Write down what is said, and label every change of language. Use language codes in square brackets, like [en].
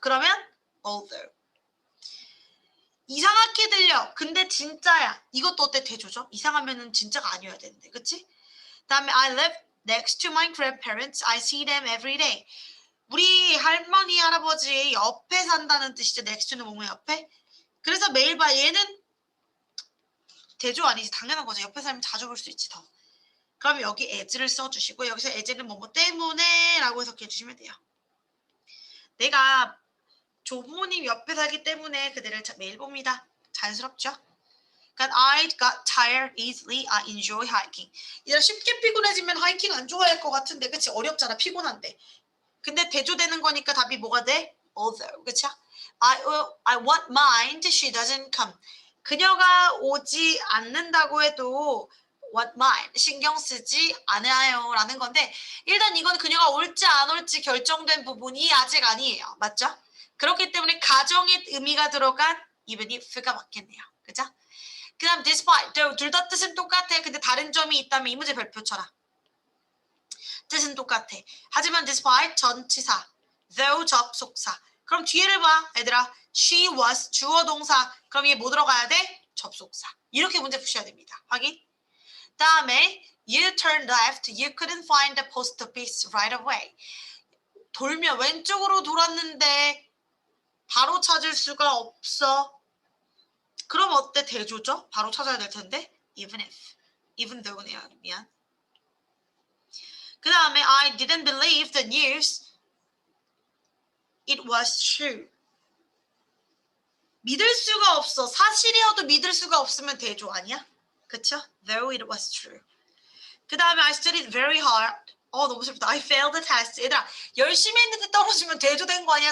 [ko] 그러면 although. 이상하게 들려. 근데 진짜야. 이것도 어때? 대조죠? 이상하면은 진짜가 아니어야 되는데. 그치? [en] 다음에 I live next to my grandparents. I see them every day. [ko] 우리 할머니, 할아버지 옆에 산다는 뜻이죠. next to는 뭐뭐 옆에? 그래서 매일 봐. 얘는 대조 아니지. 당연한 거죠. 옆에 살면 자주 볼 수 있지 더. 그럼 여기 as를 써주시고 여기서 as는 뭐뭐 때문에 라고 해석해 주시면 돼요. 내가 조부모님 옆에 살기 때문에 그들을 매일 봅니다. 자연스럽죠? [en] 그러니까 I got tired easily. I enjoy hiking. [ko] 얘들아 쉽게 피곤해지면 하이킹 안 좋아할 것 같은데 그치? 어렵잖아. 피곤한데. 근데 대조되는 거니까 답이 뭐가 돼? [en] although. 그쵸? I want mine. She doesn't come. [ko] 그녀가 오지 않는다고 해도 want mine. 신경 쓰지 않아요. 라는 건데 일단 이건 그녀가 올지 안 올지 결정된 부분이 아직 아니에요. 맞죠? 그렇기 때문에 가정의 의미가 들어간 even if가 맞겠네요. 그죠? 그 다음 despite. 둘 다 뜻은 똑같아. 근데 다른 점이 있다면 이 문제 별표 쳐라. 뜻은 똑같아. 하지만 despite 전치사, though 접속사. 그럼 뒤에를 봐. 얘들아. She was 주어 동사. 그럼 얘 뭐 들어가야 돼? 접속사. 이렇게 문제 푸셔야 됩니다. 확인? [en] 다음에 you turned left. You couldn't find the post office right away. [ko] 돌면 왼쪽으로 돌았는데 바로 찾을 수가 없어. 그럼 어때? 대조죠? 바로 찾아야 될 텐데. even if. even though네요. 미안. [en] 그 다음에 I didn't believe the news. It was true. [ko] 믿을 수가 없어. 사실이어도 믿을 수가 없으면 대조 아니야? [en] 그쵸? Though it was true. 그 다음에 I studied very hard. [ko] 너무 슬프다. [en] I failed the test. [ko] 얘들아 열심히 했는데 떨어지면 대조된 거 아니야?